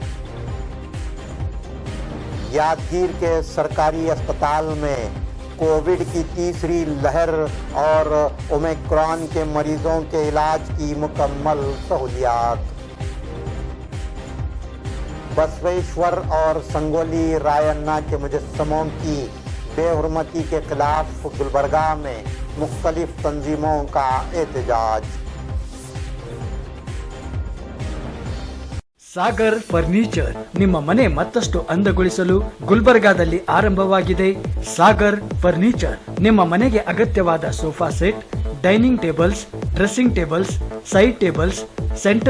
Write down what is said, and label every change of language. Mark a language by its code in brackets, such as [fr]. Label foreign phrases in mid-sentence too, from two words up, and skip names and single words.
[ur] یادگیر کے سرکاری اسپتال میں کووڈ کی تیسری لہر اور اومیکرون کے مریضوں کے علاج کی مکمل سہولیات. بسویشور اور سنگولی راینا کے مجسموں کی بےحرمتی کے خلاف گلبرگہ میں مختلف تنظیموں کا احتجاج. [kn] ಸಾಗರ್ ಫರ್ನಿಚರ್ ನಿಮ್ಮ ಮನೆ ಮತ್ತಷ್ಟು ಅಂದಗೊಳಿಸಲು ಗುಲ್ಬರ್ಗಾದಲ್ಲಿ ಆರಂಭವಾಗಿದೆ. ಸಾಗರ್ ಫರ್ನಿಚರ್ ನಿಮ್ಮ ಮನೆಗೆ ಅಗತ್ಯವಾದ [en] sofa set, dining tables, dressing tables, side tables, center